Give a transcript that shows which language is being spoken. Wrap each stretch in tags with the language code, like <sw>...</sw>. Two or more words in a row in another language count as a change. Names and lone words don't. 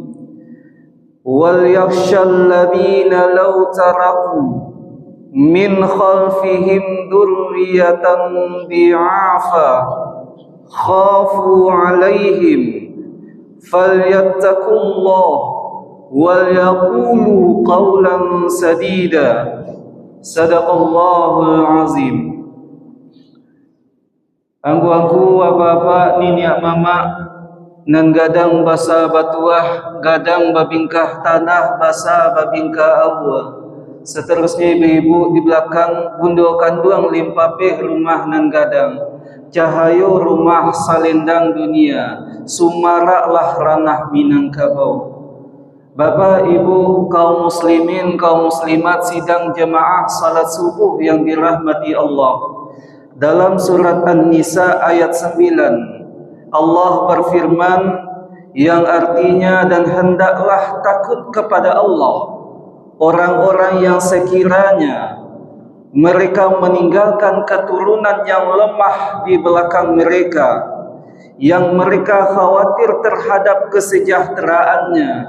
<ar>وليخش الذين لو تركوا من خلفهم ذرية ضعافا خافوا عليهم فليتقوا الله وليقولوا قولا سديدا. صدق الله العظيم.</ar> <min>Angku-angku, bapak, niniak mama, nan gadang basa batuah, gadang babingkah tanah, basa babingkah awal. Seterusnya ibu-ibu di belakang, bundo kanduang limpapih rumah nan gadang. Cahayo rumah salendang dunia, sumaraklah ranah Minangkabau.</min> <id>Bapak, ibu, kaum muslimin, kaum muslimat sidang jemaah salat subuh yang dirahmati Allah. Dalam surat An-Nisa ayat 9, Allah berfirman yang artinya, dan hendaklah takut kepada Allah orang-orang yang sekiranya mereka meninggalkan keturunan yang lemah di belakang mereka, yang mereka khawatir terhadap kesejahteraannya.</id>